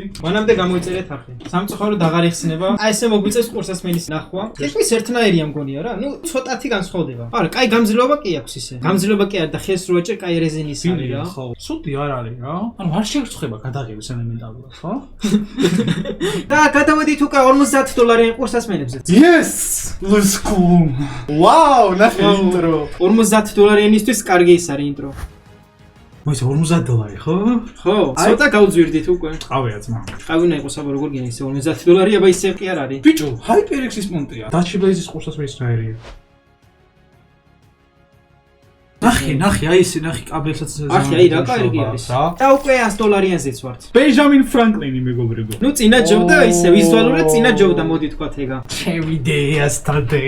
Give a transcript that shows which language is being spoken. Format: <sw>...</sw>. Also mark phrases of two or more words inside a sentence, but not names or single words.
<ka>მანამდე გამოიწერეთ ახლა. სამწუხარო აღარ იხსნება. აი ესე მოგვიწევს ყურსასმენის ნახვა. თითქმის ერთნაირია მგონია რა. ნუ ცოტათი განსხვავდება. არა, კაი გამძლეობა კი აქვს ისე. გამძლეობა კი არის და ხელს რო აჭერ, კაი რეზინის არის რა. ხო, ცუდი არ არის რა. ანუ არ შეერცხება გადაღების ელემენტარულად, ხო? და გადავედით უკვე $50-იან ყურსასმენებზე.</ka> <en>Yes! Let's go.</en> <ka>Wow, ნახე ინტრო. $50-იანისთვის კარგი ის არის ინტრო. მოიცა $50 ხო? ხო, ცოტა გავძვირდით უკვე. ყავია ძმა. ყავი უნდა იყოს აბა როგორ გინდა ისე $50, აბა ისე კი არ არის. ბიჭო, HyperX-ის მონტია. Dutch-Blaze-ის ყურსასმენის რაერია. ნახე, აი ესე ნახე კაბელსაც ახი, აი რა კარგი არის. და უკვე $100-იანზეც ვართ. Benjamin Franklin-ი მეგობრებო. ნუ წინა ჯობდა ისე ვიზუალურად წინა ჯობდა მოდი თქვათ ეგა. ჩემი yesterday.</ka>